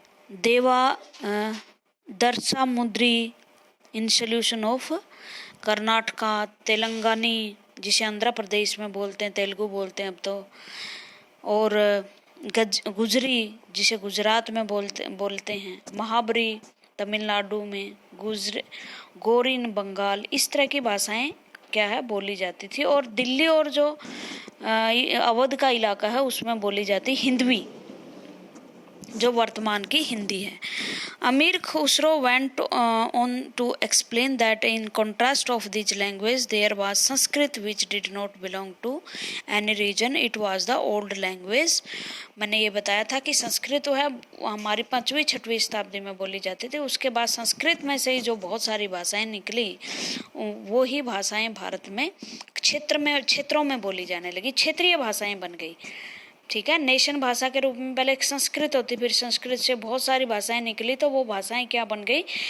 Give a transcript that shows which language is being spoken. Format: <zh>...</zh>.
<hi>Deva, Darsa Mudri,</hi> <en>in solution of</en> <hi>Karnataka, तेलंगानी, जिसे आंध्र प्रदेश में बोलते हैं, तेलुगु बोलते हैं अब तो, और गुजरी, जिसे गुजरात में बोलते हैं, महाबरी तमिलनाडु में, गोरिन बंगाल, इस तरह की भाषाएं क्या है बोली जाती थी। और दिल्ली और जो अवध का इलाका है उसमें बोली जाती हिंदवी, जो वर्तमान की हिंदी है।</hi> <en>Amir Khusro went on to explain that in contrast of this language there was Sanskrit which did not belong to any region, it was the old language।</en> <hi>मैंने ये बताया था कि संस्कृत तो है हमारी 5वीं 6वीं शताब्दी में बोली जाती थी, उसके बाद संस्कृत में से ही जो बहुत सारी भाषाएं निकली वो ही भाषाएं भारत में क्षेत्रों में बोली जाने लगी, क्षेत्रीय भाषाएं बन गई। ठीक है, नेशन भाषा के रूप में पहले एक संस्कृत होती, फिर संस्कृत से बहुत सारी भाषाएं निकली, तो वो भाषाएं क्या बन गई?</hi>